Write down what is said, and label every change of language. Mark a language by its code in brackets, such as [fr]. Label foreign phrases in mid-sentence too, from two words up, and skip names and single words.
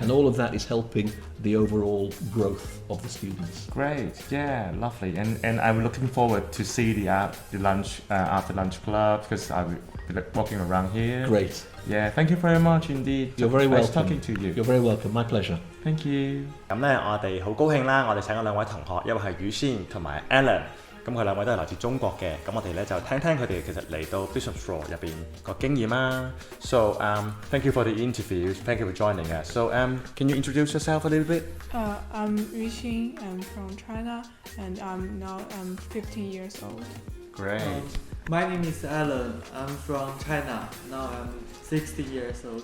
[en] And all of that is helping the overall growth of the students. Great, yeah, lovely. And I'm looking forward to see the lunch after lunch club, because I will be walking around here. Great. Yeah, thank you very much indeed. You're very welcome. Nice talking to you. You're very welcome. My pleasure. Thank you. [yue] 咁咧，我哋好高興啦！我哋請咗兩位同學，一位係宇軒同埋 Alan。咁佢兩位都係來自中國嘅，咁我哋咧就聽聽佢哋其實嚟到 Bishopstrow 入邊個經驗啦。 [en] So thank you for the interview. Thank you for joining us. So can you introduce yourself a little bit? I'm Yu Xin. I'm from China, and I'm 15 years old. Great. My name is Alan. I'm from China. Now I'm 16 years old.